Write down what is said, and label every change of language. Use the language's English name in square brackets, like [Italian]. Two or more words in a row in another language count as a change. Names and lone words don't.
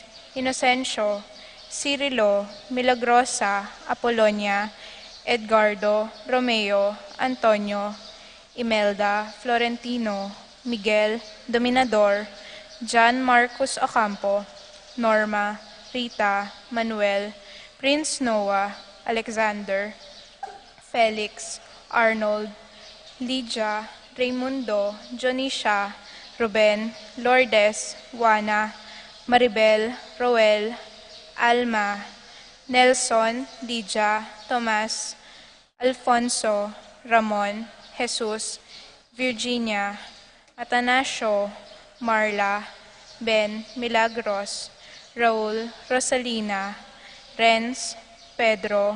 [Filipino] Inocencio, Cirilo, Milagrosa, Apolonia, Edgardo, Romeo, Antonio, Imelda, Florentino, Miguel, Dominador, John Marcos Ocampo, Norma, Rita, Manuel, Prince Noah, Alexander, Felix, Arnold, Lydia, Raimundo, Jonisha, Ruben, Lourdes, Juana, Maribel, Roel, Alma, Nelson, Lydia, Tomas, Alfonso, Ramon, Jesus, Virginia, Atanasio, Marla, Ben, Milagros, Raul, Rosalina, Renz, Pedro,